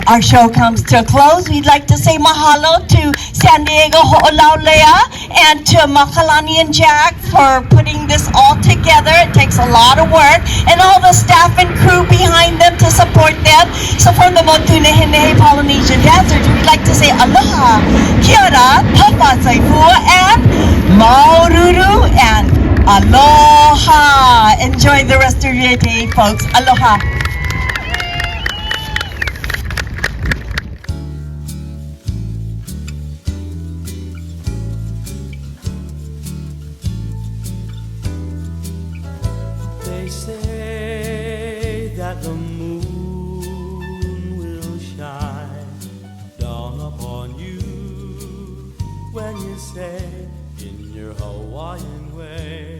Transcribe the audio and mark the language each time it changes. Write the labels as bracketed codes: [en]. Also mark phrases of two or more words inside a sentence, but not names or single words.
[en] Our show comes to a close. We'd like to say mahalo to San Diego Ho'olaulea and to Makalani and Jack for putting this all together. It takes a lot of work, and all the staff and crew behind them to support them. So for the Motu Nehenehe Polynesian dancers, we'd like to say aloha, [mi] kia ora, [sm] tapa saifua, [en] and maururu, and aloha. Enjoy the rest of your day, folks. Aloha. They say that the moon will shine down upon you when you say in your Hawaiian way,